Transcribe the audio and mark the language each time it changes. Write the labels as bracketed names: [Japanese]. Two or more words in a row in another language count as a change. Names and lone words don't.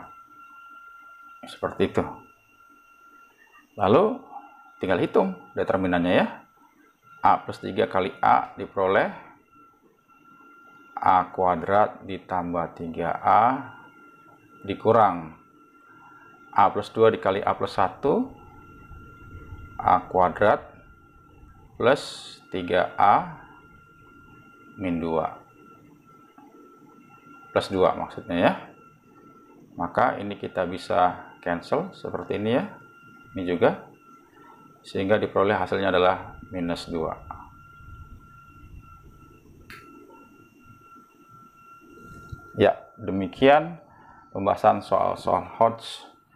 [Indonesian] Seperti itu. Lalu, tinggal hitung determinannya ya. A plus 3 kali A diperoleh A kuadrat ditambah 3A dikurang A plus 2 dikali A plus 1, A kuadrat plus 3A min 2 plus 2 maksudnya ya. Maka ini kita bisa cancel seperti ini ya, ini juga, sehingga diperoleh hasilnya adalah minus 2. Ya, demikian pembahasan soal-soal Hodge.